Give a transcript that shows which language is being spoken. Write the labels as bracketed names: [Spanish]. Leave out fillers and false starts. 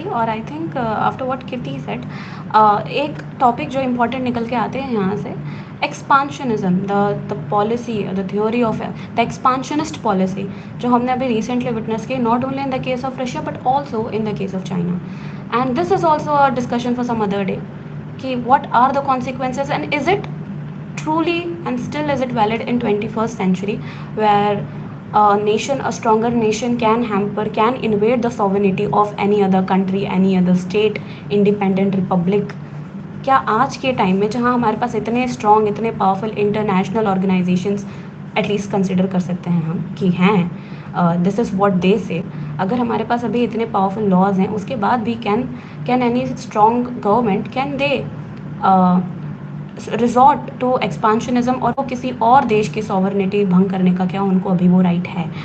[English] और I think after what Kirti said, [Hindi] एक topic जो इम्पोर्टेंट निकल के आते हैं यहाँ से, [English] Expansionism, the policy, the theory of the expansionist policy, जो हमने अभी रिसेंटली विटनेस की, not only in the case of Russia but also in the case of China. And this is also a discussion for some other day कि what are the consequences and is it truly and still is it valid in 21st century where a nation, a stronger nation can hamper, can invade the sovereignty of any other country, any other state, independent republic? [Hindi] क्या आज के time में जहाँ हमारे पास इतने strong, इतने powerful international organisations at least consider कर सकते हैं हम कि हैं, दिस इज़ व्हाट दे से, अगर हमारे पास अभी इतने पावरफुल लॉज हैं उसके बाद भी can any strong government, can दे resort to एक्सपांशनिज्म, और वो किसी और देश की सॉवरनिटी भंग करने का क्या उनको अभी वो राइट है?